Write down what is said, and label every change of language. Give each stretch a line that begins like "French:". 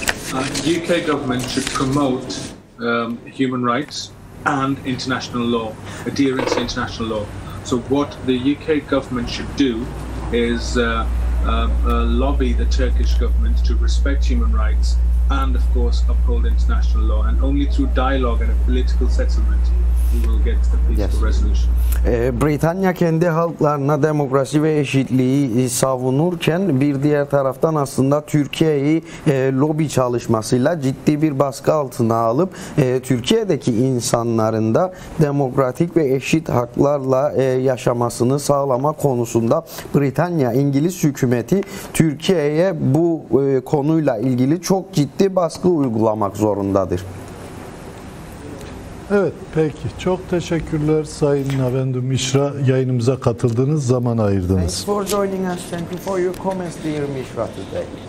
English: The UK government should promote human rights and international law, adherence to international law. So what the UK government should do is lobby the Turkish government to respect human rights and, of course, uphold international law. And only through dialogue and a political settlement we will get the peaceful resolution.
Turkish: Britanya kendi halklarına demokrasi ve eşitliği savunurken bir diğer taraftan aslında Türkiye'yi lobi çalışmasıyla ciddi bir baskı altına alıp Türkiye'deki insanların da demokratik ve eşit haklarla yaşamasını sağlama konusunda Britanya, İngiliz hükümeti Türkiye'ye bu konuyla ilgili çok ciddi baskı uygulamak zorundadır. Evet, peki. Çok teşekkürler Sayın Navendu Mishra. Yayınımıza katıldınız, zaman ayırdınız.
English: Thanks for joining us. Thank you for your comments, dear Mishra, today.